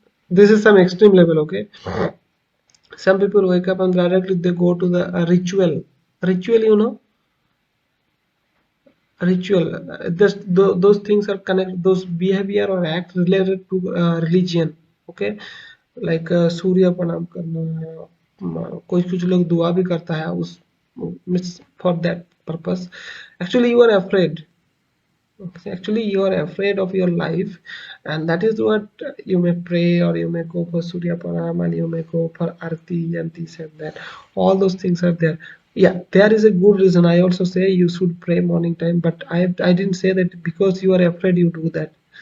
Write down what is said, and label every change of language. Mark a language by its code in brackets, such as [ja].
[en] This is some extreme level. Okay, some people wake up and directly they go to the ritual. Ritual, you know, ritual. Those things are connected. Those behavior or act related to religion. Okay, like [hi] सूर्य प्रणाम करना, कोई कुछ लोग दुआ भी करता है उस [en] Means for that purpose. Actually you are afraid. Okay, actually you are afraid of your life, and that is what you may pray, or you may go for surya pranam, and you may go for arti and this and that. All those things are there. Yeah, there is a good reason. I also say you should pray morning time, but I didn't say that because you are afraid you do that.